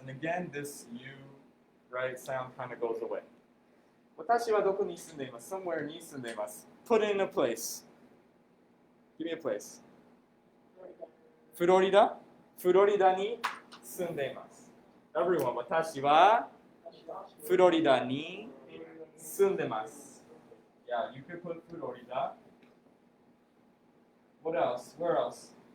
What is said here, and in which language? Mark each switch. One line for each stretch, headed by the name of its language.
English: And again, this you, right, sound kind of goes away.
Japanese: 私はどこに住んでいます。somewhere に住んでいます。
English: Put in a place. Give me a place.
Japanese: フロリダに住んでいます。 Everyone, 私はフロリダに住んでます。
English: Yeah, you could put Florida. What else? Where else?